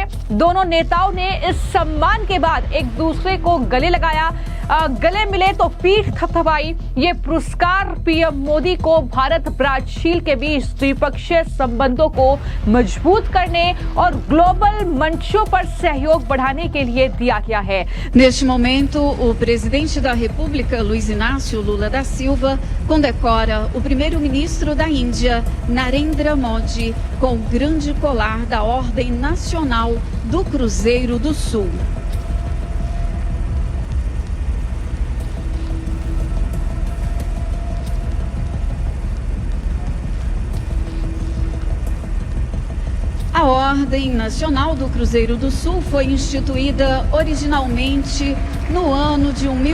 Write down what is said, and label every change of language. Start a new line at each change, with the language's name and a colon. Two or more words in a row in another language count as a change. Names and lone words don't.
Hindi: दोनों नेताओं ने इस सम्मान के बाद एक दूसरे को गले लगाया, गले मिले तो पीठ थपथपाई। ये पुरस्कार पीएम मोदी को भारत ब्राजील के बीच द्विपक्षीय संबंधों को मजबूत करने और ग्लोबल मंचों पर सहयोग बढ़ाने के लिए दिया गया है।
Portuguese: Neste momento, o presidente da República, Luiz Inácio Lula da Silva, condecora o primeiro-ministro da Índia, Narendra Modi, com o grande colar da Ordem Nacional do Cruzeiro do Sul. A Ordem Nacional do Cruzeiro do Sul foi instituída originalmente no ano de